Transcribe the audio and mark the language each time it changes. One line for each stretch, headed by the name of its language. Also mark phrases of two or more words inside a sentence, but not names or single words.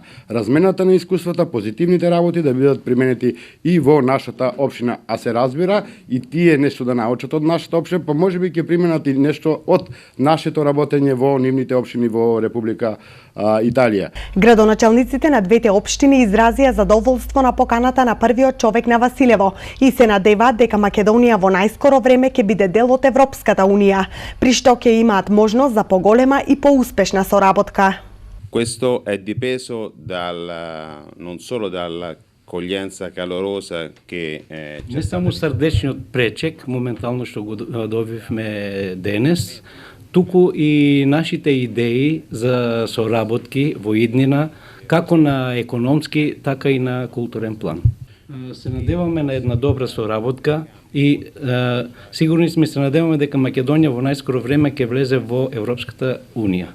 Macedonian: Размената на искуствата, позитивните работи да бидат применети и во нашата општина, а се разбира и тие нешто да научат од нашата општина, па можеби ќе применат и нешто од нашето работење во нивните општини во Република Италија. Градоначалниците на двете општини изразија задоволство на поканата на првиот човек на Василево и се надеваат дека Македонија во најскоро време ќе биде дел од Европската унија, при што ќе имаат можност за поголема и поуспешна соработка.
Italian: Questo è dipeso non solo dall'accoglienza calorosa che
Macedonian: не само срдечниот пречек моментално што го добивме денес, туку и нашите идеи за соработки во иднина, како на економски, така и на културен план. Се надеваме на една добра соработка и сигурни сме се надеваме дека Македонија во најскоро време ќе влезе во Европската унија.